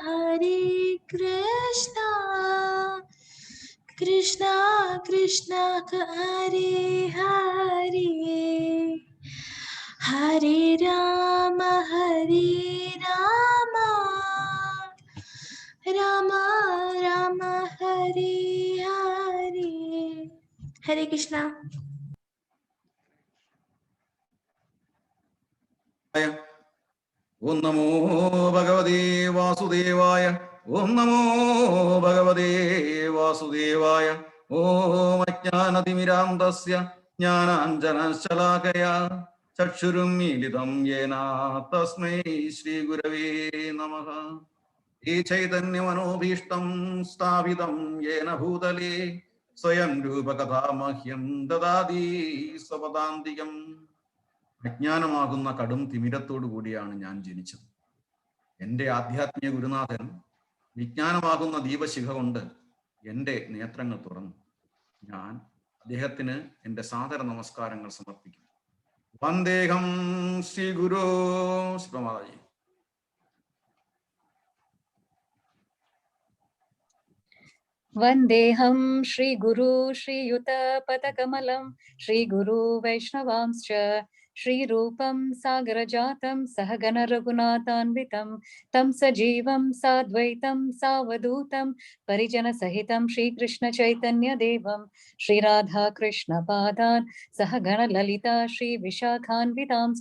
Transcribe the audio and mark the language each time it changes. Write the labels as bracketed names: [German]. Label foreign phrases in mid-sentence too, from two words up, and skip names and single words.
[Sanskrit] कृष्णा कृष्णा हरे हरे हरे राम राम राम हरे हरे हरे कृष्णा। ओम नमो भगवते वासुदेवाय ओम नमो भगवते वासुदेवाय ओम अज्ञानतिमिरान्धस्य ज्ञानाञ्जनशलाकया चक्षुरुन्मीलितं येन तस्मै श्रीगुरवे नमः। ये चैतन्यमनोभीष्टं स्थापितं येन भूतले स्वयं रूपकथा मह्यं ददाति स्वपदान्तिकम्। [Malayalam] അജ്ഞാനമാകുന്ന കടും തിമിരത്തോടു കൂടിയാണ് ഞാൻ ജനിച്ചത്. എൻ്റെ ആധ്യാത്മിക ഗുരുനാഥൻ വിജ്ഞാനമാകുന്ന ദീപശിഖ കൊണ്ട് എൻ്റെ നേത്രങ്ങൾ തുറന്നു. ഞാൻ അദ്ദേഹത്തിന് എൻ്റെ സാദര നമസ്കാരങ്ങൾ സമർപ്പിക്കുന്നു. [Sanskrit] വന്ദേഹം ശ്രീ ഗുരു ശ്രീമാതാജി. वन्देऽहं श्रीगुरु श्रीयुतपदकमलं श्रीगुरु वैष्णवांश्च श्रीरूपं सागरजातं सहगण रघुनाथान्वितं तं सजीवं साद्वैतं सावधूतं परिजनसहितं श्रीकृष्णचैतन्यदेवं श्रीराधाकृष्णपादान् सहगण ललिता श्रीविशाखान्वितांश्च।